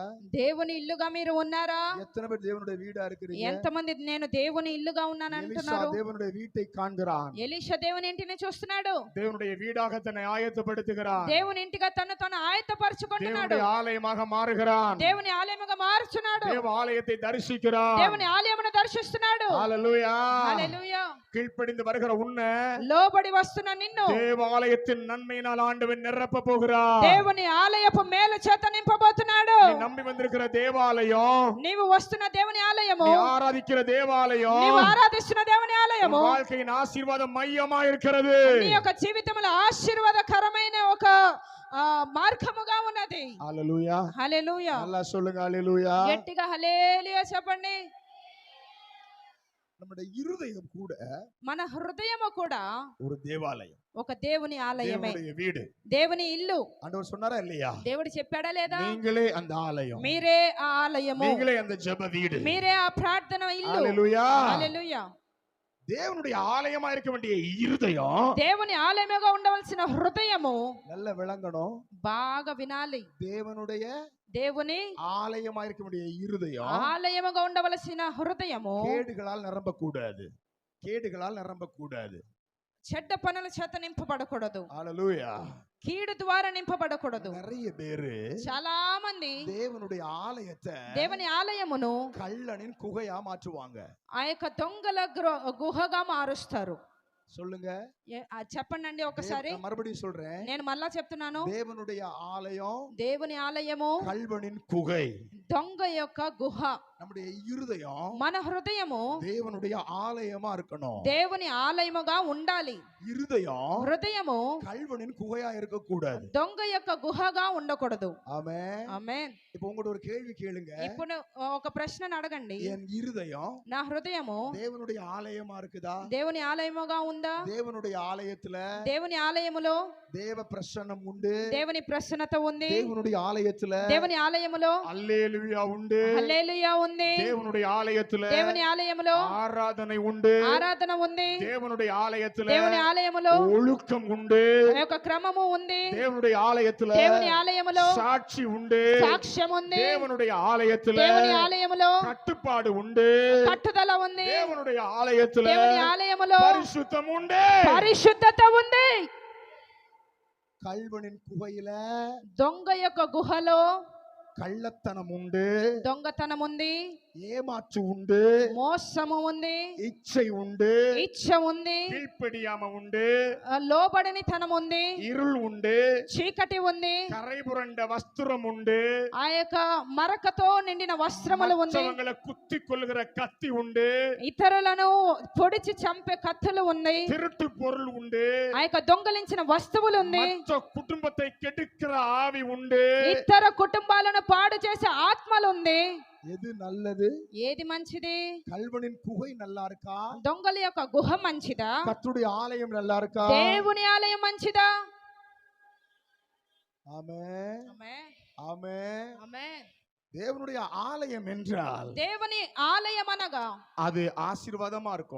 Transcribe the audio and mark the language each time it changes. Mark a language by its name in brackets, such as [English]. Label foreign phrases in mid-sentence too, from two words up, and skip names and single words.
[Telugu] దేవుని ఇల్లుగా మీరు ఉన్నారా? [Tamil] எத்தனை பேர் தேவனுடைய வீடா இருக்கிறீங்க? [Telugu] ఎంతమంది నేను దేవుని ఇల్లుగా ఉన్నాను எலிசா అంటున్నారు? [Tamil] தேவனுடைய வீட்டை காண்கிறான். [Telugu] ఎలీషా దేవుని ఇంటిని చూస్తున్నాడు. [Tamil] தேவனுடைய வீடாக தன்னை ஆயத்தப்படுத்துகிறான். [Telugu] దేవుని ఇంటిగా తను ఆయత్తపరచుకుంటున్నాడు. [Tamil] தேவனுடைய ஆலயமாக மாறுகிறான். [Telugu] దేవుని ఆలయముగా మారుచున్నాడు. [Tamil] தேவ ஆலயத்தை தரிசிக்கிறான். [Telugu] దేవుని ఆలయమును దర్శిస్తున్నాడు. [Tamil] ஹalleluya. [Telugu] హల్లెలూయా. [Tamil] கீழ்ப்படிந்து வருகிற உன்னை [Telugu] లోబడి వస్తున్న నిన్ను [Tamil] தேவாலயத்தின் நன்மையினால் ஆண்டவன் நிரப்ப போகிறார். [Telugu] దేవుని ఆలయపు మేలు చేత నింపబోతున్నాడు. [Tamil] நீ நம்பி வந்திருக்கிற தேவாலயம், [Telugu] నీవు వస్తున్న దేవుని ఆలయము, [Tamil] நீ ஆராதிக்கிற தேவாலயம், [Telugu] నీవు ఆరాధిస్తున్న దేవుని ఆలయము [Tamil] உன் வாழ்க்கையின் ஆசீர்வாத மையமா இருக்கிறது. [Telugu] నీ యొక్క జీవితంలో ఆశీర్వాదకరమైన ఒక మార్గముగా ఉన్నది. హల్లెలూయా. హల్లెలూయా. [Tamil] நல்லா சொல்லுங்க ஹalleluya. [Telugu] గట్టిగా హల్లెలూయా చెప్పండి. [Tamil] நம்முடைய இருதயம் கூட [Telugu] మన హృదయము కూడా [Tamil] ஒரு தேவாலயம், [Telugu] ఒక దేవుని ఆలయమే, [Tamil] தேவனுடைய வீடு. [Telugu] దేవుని ఇల్లు. [Tamil] ஆண்டவர் சொன்னாரா இல்லையா? [Telugu] దేవుడు చెప్పాడా లేదా? [Tamil] நீங்களே அந்த ஆலயம், [Telugu] మీరే ఆ ఆలయము, [Tamil] நீங்களே அந்த ஜெப வீடு. [Telugu] మీరే ఆ ప్రార్థన ఇల్లు. [Tamil] ஹalleluya. [Telugu] హల్లెలూయా. [Tamil] தேவனுடைய ஆலயமா இருக்க வேண்டிய இருதயம், [Telugu] దేవుని ఆలయముగా ఉండవలసిన హృదయము [Tamil] நல்ல விளங்கணும். [Telugu] బాగా వినాలి. దేవుని [Tamil] ஆலயமா இருக்க வேண்டிய இருதயம் [Telugu] ఆలయముగా ఉండవలసిన హృదయము [Tamil] கேடுகளால் நிரம்ப கூடாது. கேடுகளால் நிரம்ப கூடாது. [Telugu] చెడ్డ పనుల చేత నింపబడకూడదు. [Tamil] ஹalleluya. [Telugu] కీడు ద్వారా నింపబడకూడదు. [Tamil] நிறைய பேரு [Telugu] చాలా మంది [Tamil] தேவனுடைய ஆலயத்தை [Telugu] దేవుని ఆలయమును [Tamil] கள்ளனின் குகையா மாற்றுவாங்க. [Telugu] ఆ యొక్క దొంగల గుహగా మారుస్తారు. [Tamil] சொல்லுங்க. [Telugu] చెప్పండి ఒకసారి. [Tamil] மறுபடியும் சொல்றேன். [Telugu] నేను మళ్ళా చెప్తున్నాను. [Tamil] தேவனுடைய ஆலயம் [Telugu] దేవుని ఆలయము [Tamil] கள்வனின் குகை. [Telugu] దొంగ యొక్క గుహ. [Tamil] நம்முடைய இருதயம், [Telugu] మన హృదయము [Tamil] தேவனுடைய ஆலயமா இருக்கணும். [Telugu] దేవుని ఆలయముగా ఉండాలి. [Tamil] இருதயம், [Telugu] హృదయము [Tamil] கள்வனின் குகையா இருக்க கூடாது. [Telugu] దొంగ యొక్క గుహగా ఉండకూడదు. [Tamil] ஆமென். [Telugu] ఆమేన్. [Tamil] இப்போ உங்கள்ட்ட ஒரு கேள்வி கேளுங்க. [Telugu] ఇప్పుడు ఒక ప్రశ్నను అడగండి. [Tamil] என் இருதயம், [Telugu] నా హృదయము [Tamil] தேவனுடைய ஆலயமா இருக்குதா? [Telugu] దేవుని ఆలయముగా ఉందా? [Tamil] தேவனுடைய ஆலயத்துல [Telugu] దేవుని ఆలయములో [Tamil] தேவ பிரசன்னம் உண்டு. [Telugu] దేవుని ప్రసన్నత ఉంది. [Tamil] தேவனுடைய ஆலயத்துல [Telugu] దేవుని ఆలయములో [Tamil] அல்லேலூயா உண்டு. [Telugu] హల్లెలూయా ఉంది. [Tamil] தேவனுடைய ஆலயத்துல [Telugu] దేవుని ఆలయములో [Tamil] ஆராதனை உண்டு. [Telugu] ఆరాధన ఉంది. [Tamil] தேவனுடைய ஆலயத்துல [Telugu] దేవుని ఆలయములో [Tamil] ஒழுக்கம் உண்டு. [Telugu] ఒక క్రమము ఉంది. [Tamil] தேவனுடைய ஆலயத்துல [Telugu] దేవుని ఆలయములో [Tamil] சாட்சி உண்டு. [Telugu] సాక్ష్యం ఉంది. [Tamil] தேவனுடைய ஆலயத்துல [Telugu] దేవుని ఆలయములో [Tamil] கட்டுப்பாடு உண்டு. [Telugu] కట్టుదల ఉంది. [Tamil] தேவனுடைய ஆலயத்துல [Telugu] దేవుని ఆలయములో [Tamil] பரிசுத்தம் உண்டு. [Telugu] పరిశుద్ధత ఉంది. [Tamil] கள்வனின் குகையில [Telugu] దొంగ యొక్క గుహలో [Tamil] கள்ளத்தனம் உண்டு. [Telugu] దొంగతనం ఉంది. [Tamil] ஏமாற்று உண்டு, [Telugu] మోసము ఉంది, [Tamil] இச்சை உண்டு, [Telugu] ఇచ్చ ఉంది, [Tamil] கீழ்ப்படியாம உண்டு, [Telugu] లోబడని తనం ఉంది, [Tamil] இருள் உண்டு, [Telugu] చీకటి ఉంది, [Tamil] கரைபுரண்ட வஸ்திரம் உண்டு, [Telugu] ఆ యొక్క మరకతో నిండిన వస్త్రములు ఉంది, [Tamil] மற்றவங்களை குத்தி கொள்ளுகிற கத்தி உண்டு, [Telugu] ఇతరులను పొడిచి చంపే కత్తులు ఉన్నాయి, [Tamil] திருட்டு பொருள் உண்டு, [Telugu] ఆ యొక్క దొంగలించిన వస్తువులు ఉంది, [Tamil] மற்ற குடும்பத்தை கெடுக்கிற ஆவி உண்டு. [Telugu] ఇతర కుటుంబాలను పాడు చేసే ఆత్మలు ఉంది. [Tamil] எது நல்லது? [Telugu] ఏది మంచిది? [Tamil] கல்வனின் குகை நல்லா இருக்கா? [Telugu] దొంగల యొక్క గుహ మంచిదా? [Tamil] கர்த்தருடைய ஆலயம் நல்லா இருக்கா? [Telugu] దేవుని ఆలయం మంచిదా? [Tamil] ஆமென், [Telugu] ఆమేన్, [Tamil] ஆமென். [Telugu] ఆమేన్. [Tamil] தேவனுடைய ஆலயம் என்றால் [Telugu] దేవుని ఆలయం అనగా [Tamil] அது ஆசீர்வாதமா இருக்கும்.